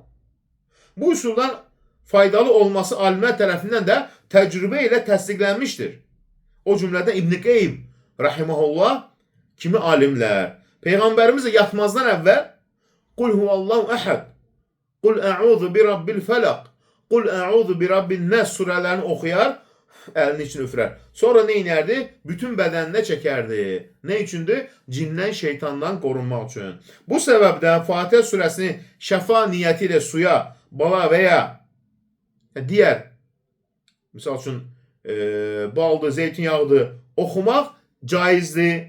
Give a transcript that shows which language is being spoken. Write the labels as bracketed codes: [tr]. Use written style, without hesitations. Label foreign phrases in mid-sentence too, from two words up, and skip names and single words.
[az] Bu üsuldan faydalı olması alimlər tərəfindən də təcrübə ilə təsdiqlənmişdir. O cümlədən İbn Qeym rahimehullah kimi alimlər Peyğəmbərimiz yatmazdan əvvəl [ar] قل هو الله أحد, قل أعوذ برب الفلق, قل أعوذ برب الناس [az] surələrini oxuyar, əlini için üfürər. Sonra nə inərdi? Bütün bədəninə çəkərdi. Nə üçündür? Cindən, şeytandan qorunmaq üçün. Bu səbəbdən Fatihə surəsini şəfa niyyəti ilə suya, bala və ya digər, misal üçün baldır, zeytinyağıdır, oxumaq caizdir.